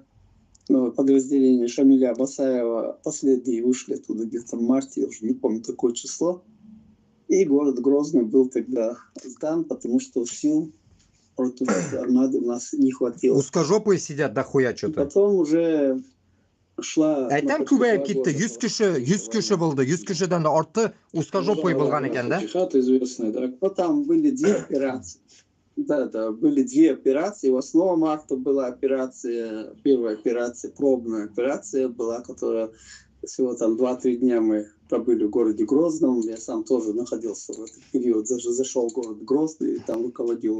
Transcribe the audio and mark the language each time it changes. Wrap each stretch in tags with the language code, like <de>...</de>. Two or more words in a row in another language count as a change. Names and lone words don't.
<ru>Подразделение Шамиля Басаева последние вышли оттуда где-то в марте, я уже не помню какое число. И город Грозный был тогда сдан, потому что сил против армады у нас не хватило. Узкожопые сидят дохуя И что-то. потом уже шла...</ru> <uz>Aytam ko'payib ketdi. 100 kishi bo'ldi. 100 kishidan da ortiq узкожопый bo'lgan ekan da.</uz> <ru>Фатихат известная, да? Но там были две операции. Да, были две операции. 8 марта была операция, первая операция, пробная операция была, которая всего там 2-3 дня мы пробыли в городе Грозном. Я сам тоже находился в этот период, даже зашел в город Грозный и там руководил.</ru>